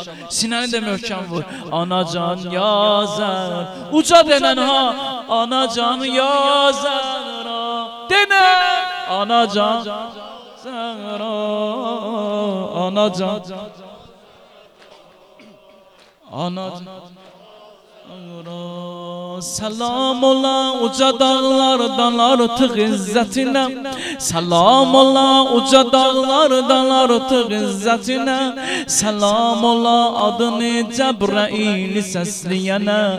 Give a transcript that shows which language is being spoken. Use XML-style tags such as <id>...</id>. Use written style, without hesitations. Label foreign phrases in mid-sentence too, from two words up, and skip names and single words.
<az>Sinəni də möhkəm vur. Anacan ya Zəhra. Uca denən ha. Anacan ya Zəhra. Denə. Anacan Zəhra. Anacan. Anacan.</az> <tr>Selam ola uca dağlardan artık izzetine. Selam ola uca dağlardan artık izzetine. Selam ola adını Cebrail sesleyene.</tr>